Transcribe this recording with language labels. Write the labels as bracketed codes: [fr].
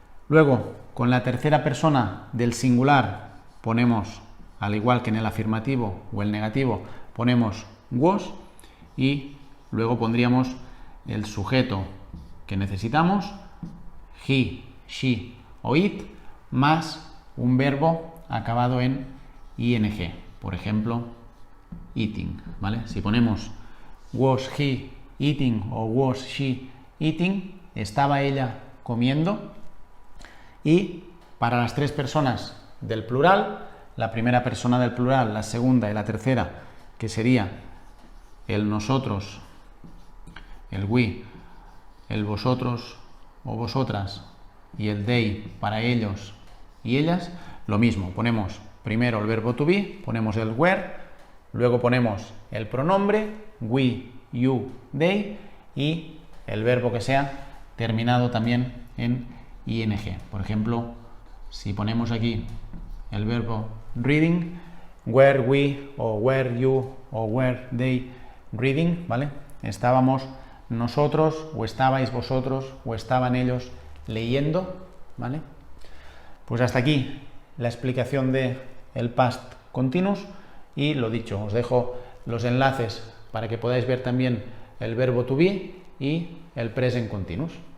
[es] Luego, con la tercera persona del singular ponemos, al igual que en el afirmativo o el negativo, ponemos was y luego pondríamos el sujeto que necesitamos, he, she o it, más un verbo acabado en ing, por ejemplo, eating, ¿vale? Si ponemos [en] was he eating [es] o [en] was she eating, [es] estaba ella comiendo. Y para las tres personas del plural, la primera persona del plural, la segunda y la tercera, que sería el nosotros, el we, el vosotros o vosotras y el they para ellos y ellas, lo mismo, ponemos primero el verbo to be, ponemos el were, luego ponemos el pronombre we, you, they y el verbo que sea terminado también en ing. Por ejemplo, si ponemos aquí el verbo reading, [en] were we [es] o were you o [en] were they reading, [es] ¿vale? Estábamos nosotros o estabais vosotros o estaban ellos leyendo, ¿vale? Pues hasta aquí la explicación de el past continuous y lo dicho, os dejo los enlaces para que podáis ver también el verbo to be y el present continuous.